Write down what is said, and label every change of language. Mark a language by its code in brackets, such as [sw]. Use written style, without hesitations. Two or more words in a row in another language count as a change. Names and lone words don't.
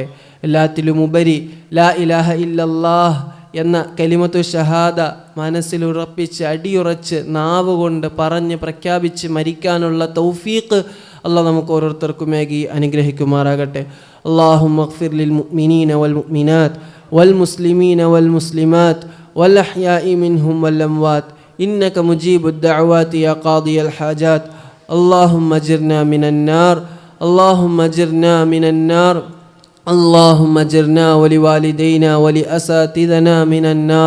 [ml] എല്ലാത്തിലുമുപരി [ar] لا إله إلا الله [ml] എന്ന [ar] كلمة الشهادة [ml] മനസ്സിലുറപ്പിച്ച് അടിയുറച്ച് നാവ് കൊണ്ട് പറഞ്ഞ് പ്രഖ്യാപിച്ച് മരിക്കാനുള്ള തൗഫീഖ് അല്ലാഹ് നമുക്ക് ഓരോരുത്തർക്കുമേകി അനുഗ്രഹിക്കുമാറാകട്ടെ. [ar] اللهم اغفر للمؤمنين والمؤمنات والمسلمين والمسلمات والأحياء منهم والأموات إنك مجيب الدعوات يا قاضي الحاجات. اللهم اجرنا من النار، اللهم اجرنا من النار، اللهم اجرنا ولوالدينا ولأساتذتنا من النار.